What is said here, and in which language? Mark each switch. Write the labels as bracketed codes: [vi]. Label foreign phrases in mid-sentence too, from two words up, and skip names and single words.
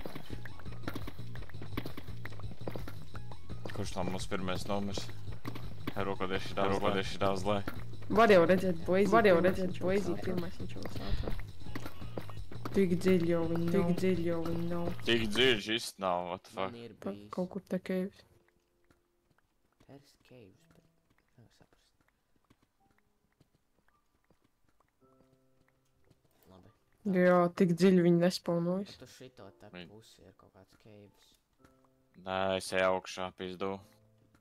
[lv] Kurš tam mums pirmais numirs? Rokoties šitā uz lai. Var jau redzēt poeziju, pirmais viņš jau sācā. Tik dziļi jau viņi nav. Tik dziļi šis nav, [en] what the fuck. [lv] Man ir Pa, bijis. kaut kur te caves. [en] There's caves, [lv] bet nevar saprast. Labi. Jā, tik dziļi viņi nespaunojas. Tu šito te Viņi- pusi ir kaut kāds caves. Nē, es eju augšā, pizdu.